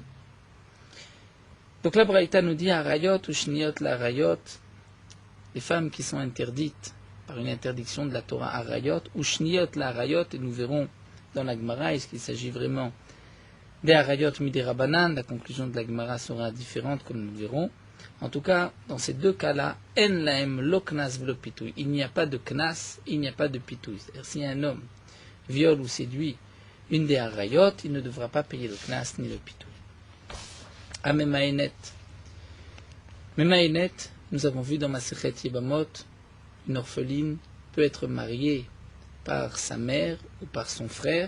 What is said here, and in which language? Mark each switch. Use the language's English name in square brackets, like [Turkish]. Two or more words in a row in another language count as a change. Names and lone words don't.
[French] Donc la Braïta nous dit Arayot ou [Hebrew] שניות לעריות, [French] les femmes qui sont interdites par une interdiction de la Torah Arayot, ou [Hebrew] שניות לעריות, [French] et nous verrons dans la Gemara, est-ce qu'il s'agit vraiment des [Hebrew] עריות מדי רבנן, [French] la conclusion de la Gemara sera différente comme nous le verrons. En tout cas, dans ces deux cas-là, [Hebrew] אין להם לא קנס ולא פיתוי. [French] Il n'y a pas de knas, il n'y a pas de pitouy. C'est-à-dire, si un homme viole ou séduit une des harayot, il ne devra pas payer le knas ni le pitouy. À Memaenet. Memaenet, nous avons vu dans Masechet Yevamot, une orpheline peut être mariée par sa mère ou par son frère.